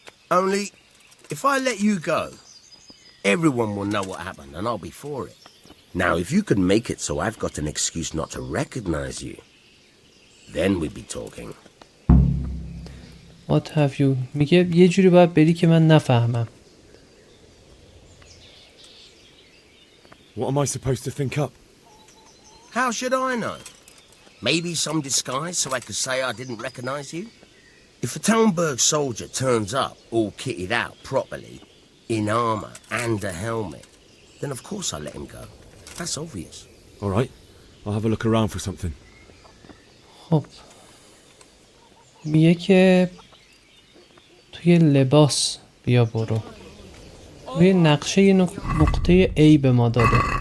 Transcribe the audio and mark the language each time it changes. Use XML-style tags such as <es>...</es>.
<en>Only, if I let you go, everyone will know what happened and I'll be for it. Now, if you could make it so I've got an excuse not to recognize you, then we'd be talking. What have you?</en> <fa>میگه یه جوری باید بری که من نفهمم.</fa> <en>What am I supposed to think up? How should I know? Maybe some disguise so I could say I didn't recognize you? If a Talmberg soldier turns up all kitted out properly, in armor and a helmet, then of course I let him go. That's obvious. All right, I'll have a look around for something.</en> <fa>خب میگه که توی لباس بیا برو. روی نقشه یه نقطه A به ما داده.</fa>